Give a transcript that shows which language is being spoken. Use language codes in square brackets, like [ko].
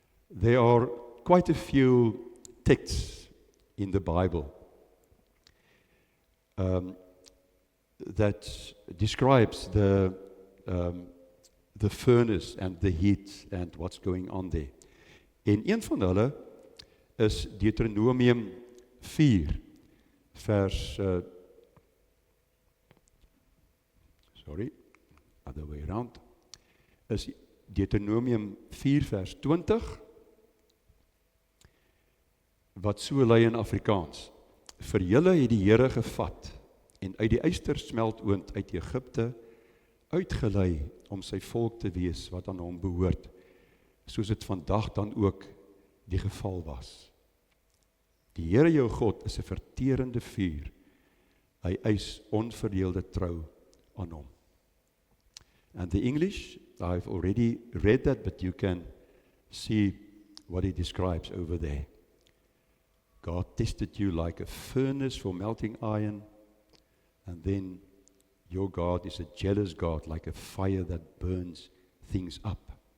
[en] There are quite a few texts in the Bible that describes the furnace and the heat and what's going on there. [af] En een van hulle is Deuteronomium 4 vers [en] other way around, [af] is Deuteronomium 4 vers 20, wat so lui in Afrikaans. Vir julle het die Here gevat en uit die ystersmeltoond uit Egipte uitgelei om sy volk te wees wat aan hom behoort, soos dit vandag dan ook die geval was. Die Here jou God is 'n verterende vuur. Hy eis onverdeelde trou aan hom. [en] And the English, I've already read that, but you can see what he describes over there. God tested you like a furnace for melting iron, and then your God is a jealous God, like a fire that burns things up.